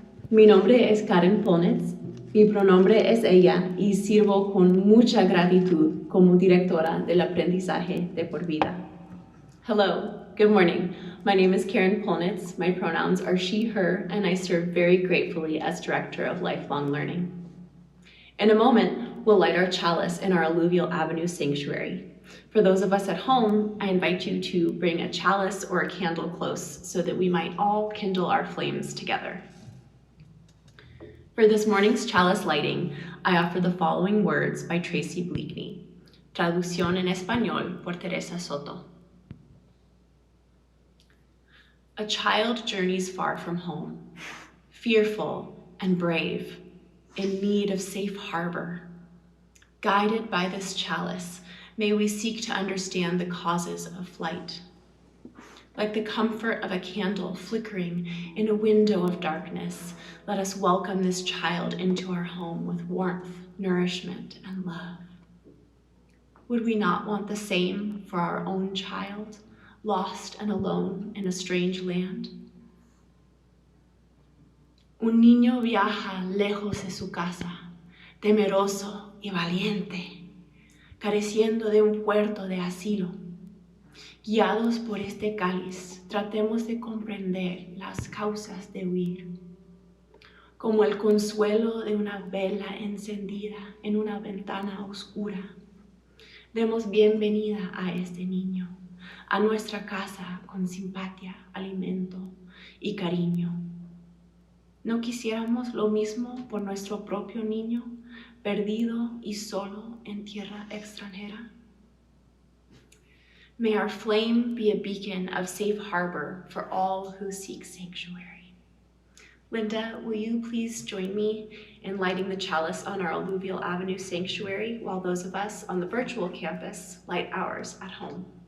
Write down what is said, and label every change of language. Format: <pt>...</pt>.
<es>Mi nombre es Karen Polnitz, mi pronombre es ella y sirvo con mucha gratitud como directora del aprendizaje de por vida.</es> <en>Hello, good morning. My name is Karen Polnitz, my pronouns are she, her, and I serve very gratefully as Director of Lifelong Learning. In a moment, we'll light our chalice in our Alluvial Avenue sanctuary. For those of us at home, I invite you to bring a chalice or a candle close so that we might all kindle our flames together. For this morning's chalice lighting, I offer the following words by Tracy Bleakney.</en> <es>Traducción en español por Teresa Soto.</es> <en>A child journeys far from home, fearful and brave, in need of safe harbor. Guided by this chalice, may we seek to understand the causes of flight. Like the comfort of a candle flickering in a window of darkness, let us welcome this child into our home with warmth, nourishment, and love. Would we not want the same for our own child, lost and alone in a strange land?</en> <es>Un niño viaja lejos de su casa, temeroso y valiente, careciendo de un puerto de asilo. Guiados por este cáliz, tratemos de comprender las causas de huir. Como el consuelo de una vela encendida en una ventana oscura, demos bienvenida a este niño, a nuestra casa con simpatía, alimento y cariño. ¿No quisiéramos lo mismo por nuestro propio niño, perdido y solo en tierra extranjera?</es> <en>May our flame be a beacon of safe harbor for all who seek sanctuary. Linda, will you please join me in lighting the chalice on our Alluvial Avenue sanctuary while those of us on the virtual campus light ours at home?</en>